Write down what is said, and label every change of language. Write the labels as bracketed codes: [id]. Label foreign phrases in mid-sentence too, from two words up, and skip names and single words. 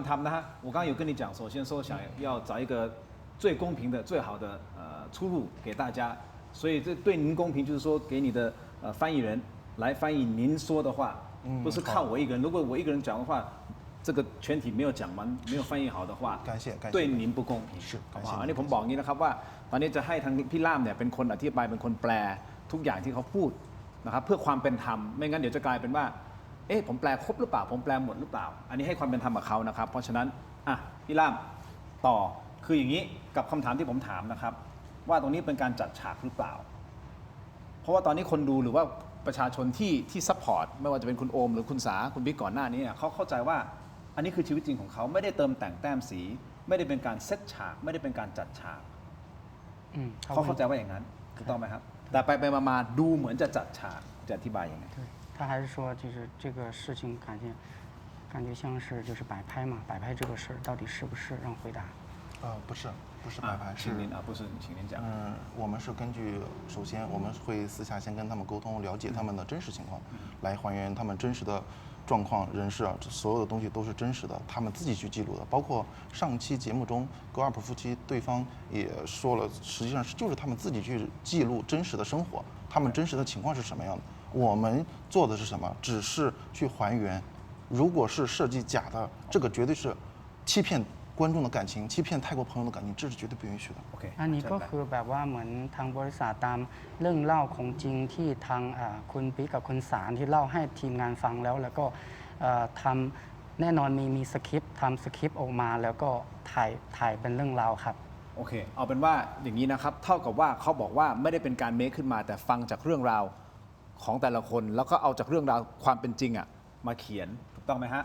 [th] ธรรมนะฮะ [zh] 我刚刚有跟你讲首先说想要找一个最公平的最好的出路给大家所以这对您公平就是说给你的翻译人来翻译您说的话不是靠我一个人如果我一个人讲的话这个全体没有讲完没有翻译好的话感谢对您不公平是好不好感谢 [th] อันนี้ผมบอกอย่างนี้นะครับว่าตอนนี้จะให้ทางพี่ล่ามเนี่ยเป็นคนอธิบายเป็นคนแปลทุกอย่างที่เขาพูดนะครับเพื่อความเป็นธรรมไม่งั้นเดี๋ยวจะกลายเป็นว่า ผมแปลครบหรือเปล่าผมแปลหมดหรือเปล่า อันนี้ให้ความเป็นธรรมกับเขานะครับเพราะฉะนั้นพี่ล่ามต่อคืออย่างนี้กับคำถามที่ผมถามนะครับว่าตรงนี้เป็นการจัดฉากหรือเปล่า เพราะว่าตอนนี้คนดูหรือว่าประชาชนที่ซัพพอร์ตไม่ว่าจะเป็นคุณโอมหรือคุณสาคุณบิ๊กก่อนหน้านี้เนี่ยเขาเข้าใจว่าอันนี้คือชีวิตจริงของเขาไม่ได้เติมแต่งแต้มสี ไม่ได้เป็นการเซตฉาก ไม่ได้เป็นการจัดฉาก เขาเข้าใจว่าอย่างนั้นถูกต้องไหมครับแต่ไปมาดูเหมือนจะจัดฉากจะอธิบายยังไง [zh] 对，他还是说，就是这个事情感觉像是就是摆拍嘛，摆拍这个事儿到底是不是？让回答。不是白牌，是请您不是请您讲我们是根据首先我们会私下先跟他们沟通，了解他们的真实情况，来还原他们真实的状况、人事所有的东西都是真实的，他们自己去记录的。包括上期节目中，戈尔普夫妻对方也说了，实际上就是他们自己去记录真实的生活，他们真实的情况是什么样的。我们做的是什么？只是去还原。如果是设计假的，这个绝对是欺骗观众的感情，欺骗泰国朋友的感情，这是绝对不允许的。 [th] โอเค อันนี้ก็คือแบบว่าเหมือนทางบริษัทตามเรื่องเล่าของจริงที่ทางคุณปิ๊กกับคุณสารที่เล่าให้ทีมงานฟังแล้วก็ทำแน่นอนมีสคริปต์ทำสคริปต์ออกมาแล้วก็ถ่ายเป็นเรื่องราวครับ โอเคเอาเป็นว่าอย่างนี้นะครับเท่ากับว่าเขาบอกว่าไม่ได้เป็นการเมคขึ้นมาแต่ฟังจากเรื่องราวของแต่ละคนแล้วก็เอาจากเรื่องราวความเป็นจริงมาเขียนถูกต้องไหมฮะ